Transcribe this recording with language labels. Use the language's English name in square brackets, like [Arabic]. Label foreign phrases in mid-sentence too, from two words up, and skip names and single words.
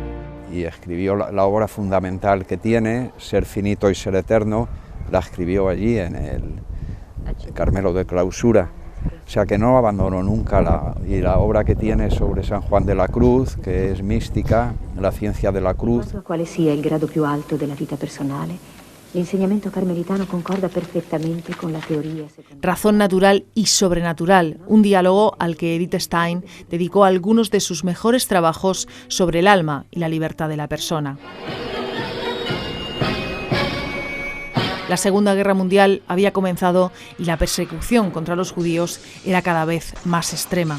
[Spanish] Y escribió la obra fundamental que tiene, Ser finito y ser eterno, la escribió allí en el Carmelo de Clausura. O sea que no abandonó nunca y la obra que tiene sobre San Juan de la Cruz, que es mística, la ciencia de la cruz. [Italian] Quale sia il grado più alto della vita personale, l'insegnamento carmelitano concorda [Spanish] perfectamente con la teoría. Razón natural y sobrenatural, un diálogo al que Edith Stein dedicó algunos de sus mejores trabajos sobre el alma y la libertad de la persona. La Segunda Guerra Mundial había comenzado y la persecución contra los judíos era cada vez más extrema.